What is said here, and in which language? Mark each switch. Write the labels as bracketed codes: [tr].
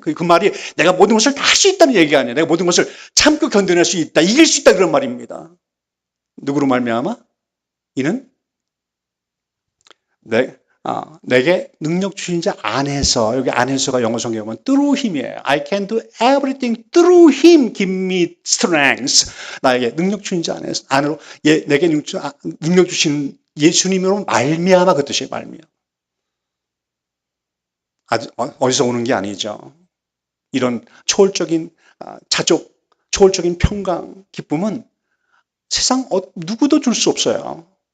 [ko] 그 말이 내가 모든 것을 다 할 수 있다는 얘기가 아니에요. 내가 모든 것을 참고 견뎌낼 수 있다, 이길 수 있다, 그런 말입니다. 누구로 말미암아? 이는 내게 능력 주신 자 안에서, 여기 안에서가 영어 성경에 보면 [en] through him [ko] 이에요. [en] I can do everything through him give me strength. [ko] 나에게 능력 주신 자 안으로 내게 능력 주신 예수님으로 말미암아, 그 뜻이에요. 말미암아. 어디서 오는 게 아니죠. 이런 초월적인 자족, 초월적인 평강, 기쁨은 세상 누구도 줄 수 없어요.